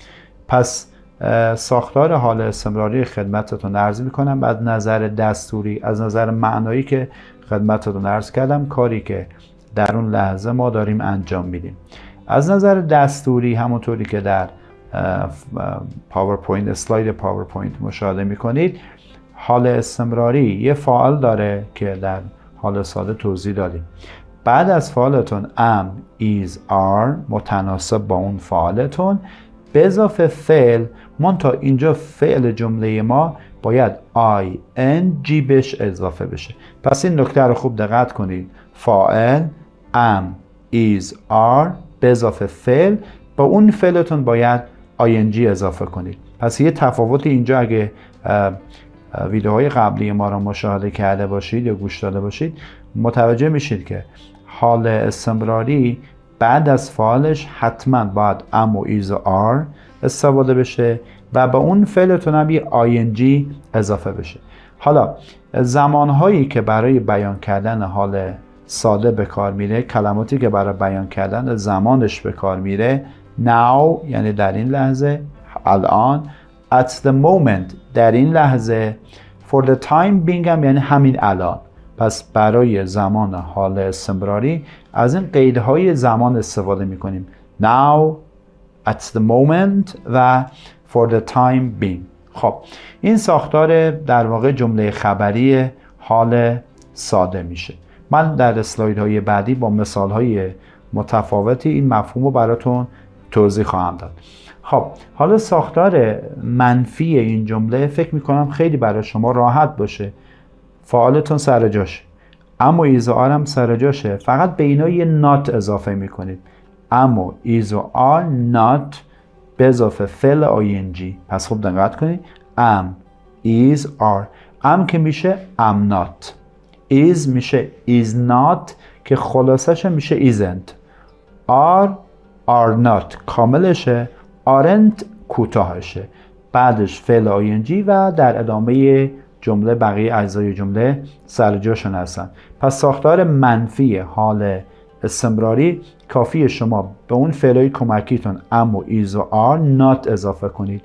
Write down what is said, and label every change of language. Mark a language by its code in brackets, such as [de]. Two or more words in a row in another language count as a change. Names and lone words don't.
[fa] پس ساختار حال استمراری خدمتتون عرض میکنم از نظر دستوری، از نظر معنایی که خدمتتون عرض کردم، کاری که در اون لحظه ما داریم انجام میدیم. از نظر دستوری همونطوری که در پاورپوینت، اسلاید پاورپوینت مشاهده میکنید، حال استمراری یه فاعل داره که در حال ساده توضیح دادیم. بعد از فاعلتون [en] am, is, are [fa] متناسب با اون فاعلتون به اضافه فعل، منتها اینجا فعل جمله ما باید ing بهش اضافه بشه. پس این نکته رو خوب دقت کنید. فاعل [en] am, is, are [fa] به اضافه فعل، با اون فعلتون باید ing اضافه کنید. پس یه تفاوت اینجا اگه ویدیوهای قبلی ما رو مشاهده کرده باشید یا گوش داده باشید متوجه میشید که حال استمراری بعد از فعلش حتما باید am و is و are استفاده بشه و به اون فعلتون هم یه ing اضافه بشه. حالا زمانهایی که برای بیان کردن حال ساده به کار میره، کلماتی که برای بیان کردن زمانش به کار میره، now یعنی در این لحظه، الان، [en] at the moment [fa] در این لحظه، [en] for the time being [fa] هم یعنی همین الان. پس برای زمان حال استمراری از این قیدهای زمان استفاده میکنیم. [en] now, at the moment و for the time being. [fa] خب این ساختار در واقع جمله خبری حال ساده میشه. من در اسلایدهای بعدی با مثالهای متفاوتی این مفهوم رو براتون توضیح خواهم داد. خب حالا ساختار منفی این جمله فکر میکنم خیلی برای شما راحت باشه. فعالتون سر جاشه، اما ایز و آر هم سر جاشه، فقط به اینا یه نات اضافه میکنید. اما ایز و [en] are not [fa] به اضافه فعل آینجی. پس خوب دقت کنید. [en] am, is, are. [fa] am که میشه [en] am not، [fa] is میشه [en] is not [fa] که خلاصش میشه isn't، [en] are not [fa] کاملشه، aren't کوتاهشه، بعدش فعل آینجی و در ادامه جمله بقیه اجزای جمله سر جاشون هستن. پس ساختار منفی حال استمراری کافیه شما به اون فعلای کمکیتون am و is و [en] are not [fa] اضافه کنید.